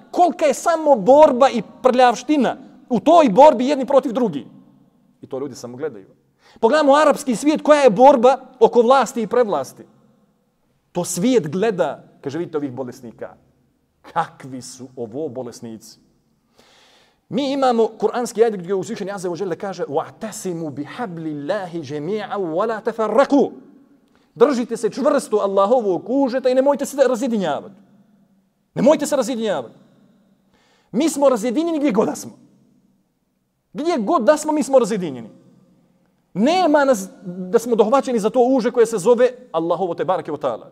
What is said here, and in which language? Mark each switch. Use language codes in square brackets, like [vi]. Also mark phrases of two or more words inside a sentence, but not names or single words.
[bs] Kolika je samo borba i prljavština u toj borbi jedni protiv drugih. I to ljudi samo gledaju. Pogledamo arapski svijet, koja je borba oko vlasti i prevlasti. To svijet gleda, kaže, vidite ovih bolesnika. Kakvi su ovo bolesnici. Mi imamo kuranski ajet gdje uzvišeni [ar] عز وجل [bs] kaže: [ar] "واعتصموا بحبل الله جميعا ولا تفرقوا." [bs] Držite se čvrsto Allahovog užeta i nemojte se razjedinjavati. Nemojte se razjedinjavati. Mi smo razjedinjeni gdje god da smo. Gdje god da smo, mi smo razjedinjeni. Nema nas da smo dohvaćeni za to uže koje se zove Allahovo [ar] تبارك وتعالى.